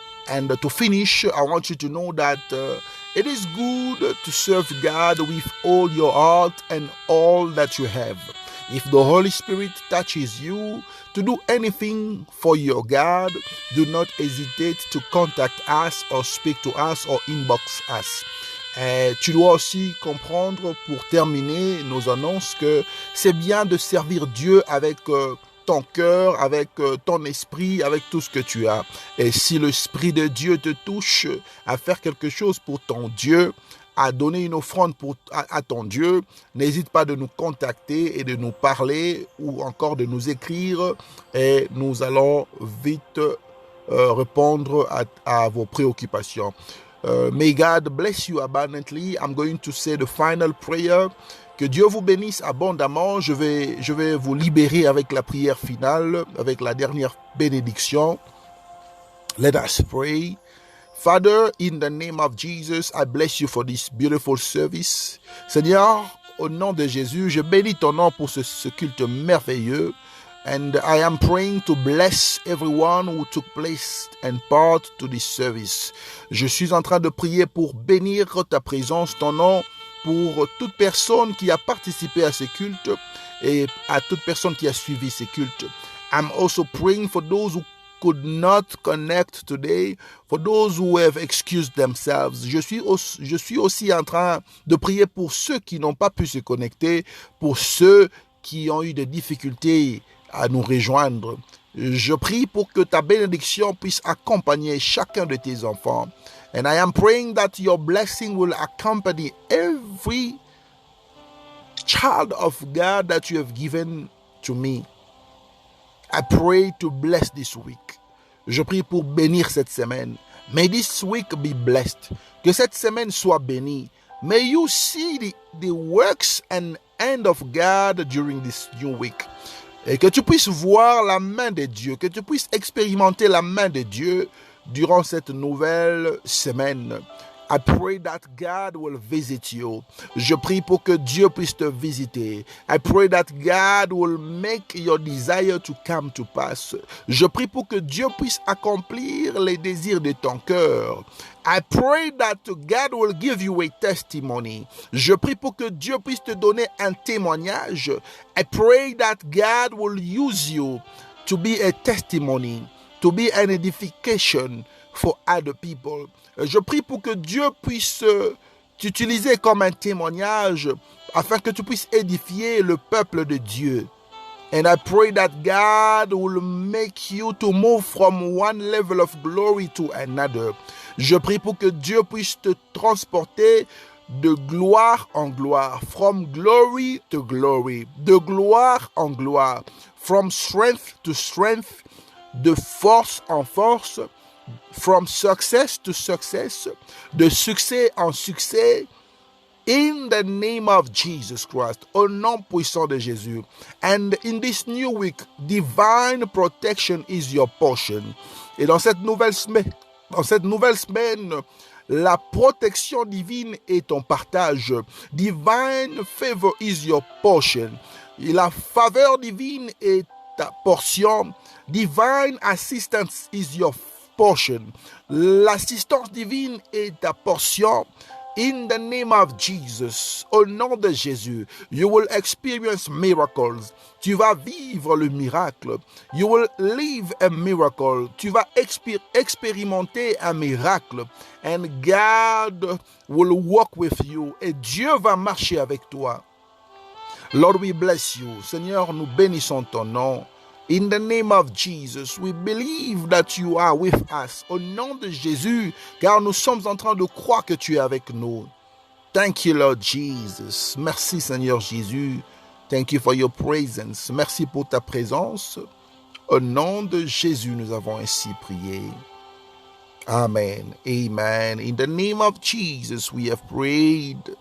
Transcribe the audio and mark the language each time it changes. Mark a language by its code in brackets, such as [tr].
[en] And to finish, I want you to know that it is good to serve God with all your heart and all that you have. If the Holy Spirit touches you to do anything for your God, do not hesitate to contact us or speak to us or inbox us. [fr] Tu dois aussi comprendre, pour terminer nos annonces, que c'est bien de servir Dieu avec ton cœur, avec ton esprit, avec tout ce que tu as. Et si l'Esprit de Dieu te touche à faire quelque chose pour ton Dieu, à donner une offrande à ton Dieu, n'hésite pas de nous contacter et de nous parler ou encore de nous écrire et nous allons vite répondre à vos préoccupations. [en] May God bless you abundantly. I'm going to say the final prayer. [fr] Que Dieu vous bénisse abondamment. Je vais vous libérer avec la prière finale, avec la dernière bénédiction. [en] Let us pray. Father, in the name of Jesus, I bless you for this beautiful service. [fr] Seigneur, au nom de Jésus, je bénis ton nom pour ce culte merveilleux. [en] And I am praying to bless everyone who took place and part to this service. [fr] Je suis en train de prier pour bénir ta présence, ton nom, pour toute personne qui a participé à ce culte et à toute personne qui a suivi ce culte. [en] I'm also praying for those who could not connect today, for those who have excused themselves. [fr] Je suis aussi en train de prier pour ceux qui n'ont pas pu se connecter, pour ceux qui ont eu des difficultés à nous rejoindre. Je prie pour que ta bénédiction puisse accompagner chacun de tes enfants. [en] And I am praying that your blessing will accompany every child of God that you have given to me. I pray to bless this week. [fr] Je prie pour bénir cette semaine. [en] May this week be blessed. [fr] Que cette semaine soit bénie. [en] May you see the works and hand of God during this new week. [fr] Et que tu puisses voir la main de Dieu, que tu puisses expérimenter la main de Dieu durant cette nouvelle semaine. [en] I pray that God will visit you. [fr] Je prie pour que Dieu puisse te visiter. [en] I pray that God will make your desire to come to pass. [fr] Je prie pour que Dieu puisse accomplir les désirs de ton cœur. [en] I pray that God will give you a testimony. [fr] Je prie pour que Dieu puisse te donner un témoignage. [en] I pray that God will use you to be a testimony, to be an edification for other people. [fr] Je prie pour que Dieu puisse t'utiliser comme un témoignage afin que tu puisses édifier le peuple de Dieu. [en] And I pray that God will make you to move from one level of glory to another. [fr] Je prie pour que Dieu puisse te transporter de gloire en gloire, [en] from glory to glory, [fr] de gloire en gloire, [en] from strength to strength, [fr] de force en force, [en] from success to success, [fr] de succès en succès, [en] in the name of Jesus Christ, [fr] au nom puissant de Jésus. [en] And in this new week, divine protection is your portion. [fr] Et dans cette nouvelle semaine, la protection divine est ton partage. [en] Divine favor is your portion. [fr] Et la faveur divine est ta portion. [en] Divine assistance is your portion. [fr] L'assistance divine est ta portion. [en] In the name of Jesus, [fr] au nom de Jésus, [en] you will experience miracles. [fr] Tu vas vivre le miracle. [en] You will live a miracle. [fr] Tu vas expérimenter un miracle. [en] And God will walk with you. [fr] Et Dieu va marcher avec toi. [en] Lord, we bless you. [fr] Seigneur, nous bénissons ton nom. [en] In the name of Jesus, we believe that you are with us. [fr] Au nom de Jésus, car nous sommes en train de croire que tu es avec nous. [en] Thank you, Lord Jesus. [fr] Merci, Seigneur Jésus. [en] Thank you for your presence. [fr] Merci pour ta présence. Au nom de Jésus, nous avons ainsi prié. Amen. Amen. [en] In the name of Jesus, we have prayed.